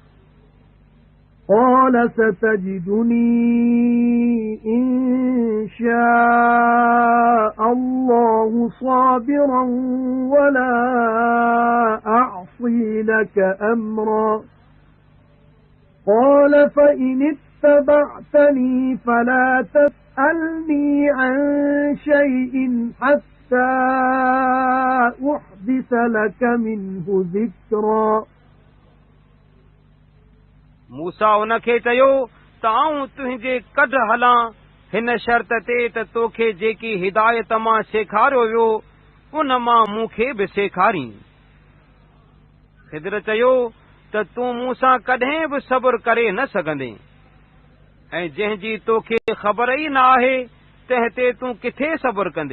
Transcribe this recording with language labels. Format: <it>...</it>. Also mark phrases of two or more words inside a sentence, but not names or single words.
<ar>قال ستجدني إن شاء الله صابرا ولا أعصي لك أمرا قال فإن اتبعتني فلا تسألني عن شيء حتى أحدث لك منه ذكرا</ar> <sd>मूसा उन खे चयो त आऊं तुंहिंजे कढ हलां हिन शर्त ते त तोखे जेकी हिदायत मां सेखारियो वियो उन मां मूंखे बि सेखारी। ख़िदर चयो त तूं मूंसां कॾहिं बि सब्र करे न सघंदे ऐं जंहिंजी तोखे ख़बर ई न आहे तंहिं ते तूं किथे सब्र कंदे।</sd>